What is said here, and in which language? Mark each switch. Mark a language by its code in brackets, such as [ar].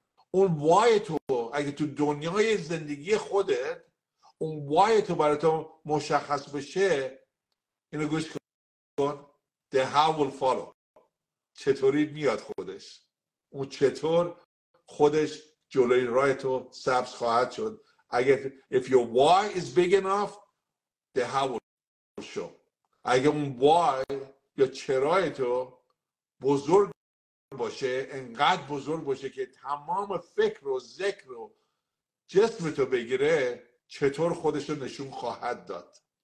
[fa] اون وای تو اگه تو دنیای زندگی خودت اون وای تو برای تو مشخص بشه، اینو گوش کن، [en] the how will follow. [fa] چطوری میاد خودش، اون چطور خودش جلوی راه تو سبز خواهد شد. اگه [en] if your why is big enough, the how will show. [fa] اگه اون why یا چرای تو بزرگ باشه، انقدر بزرگ باشه که تمام فکر و ذکر و جسم تو بگیره، چطور خودش رو نشون خواهد داد.